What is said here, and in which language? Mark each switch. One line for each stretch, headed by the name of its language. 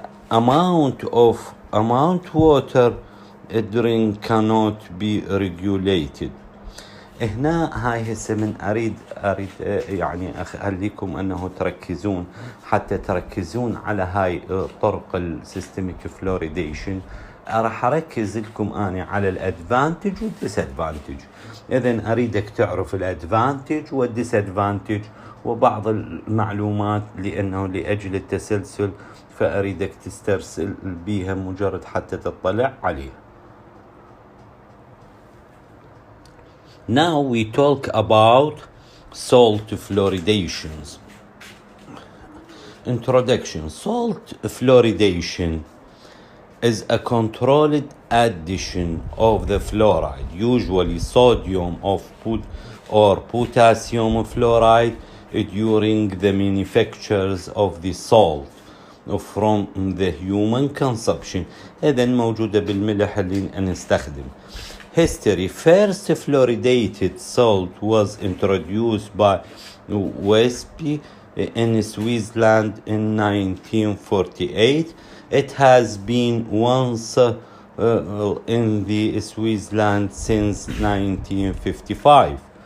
English: Amount water drink cannot be regulated.
Arabic: هنا هاي هسه من أريد يعني أخليكم أنه تركزون، حتى تركزون على هاي طرق السيستميك فلوريديشن. راح أركز لكم أنا على الأدفانتج والديسادفانتج. إذن أريدك تعرف الأدفانتج والديسادفانتج وبعض المعلومات، لأنه لأجل التسلسل فأريدك تسترسل بيها مجرد حتى تطلع عليها.
English: Now we talk about salt fluoridations. Introduction. Salt fluoridation is a controlled addition of the fluoride, usually sodium or potassium fluoride, during the manufactures of the salt from the human consumption.
Arabic: إذن موجودة بالملح اللي نستخدم.
English: History. First fluoridated salt was introduced by Wesp in Switzerland in 1948. It has been once in the Switzerland since 1955.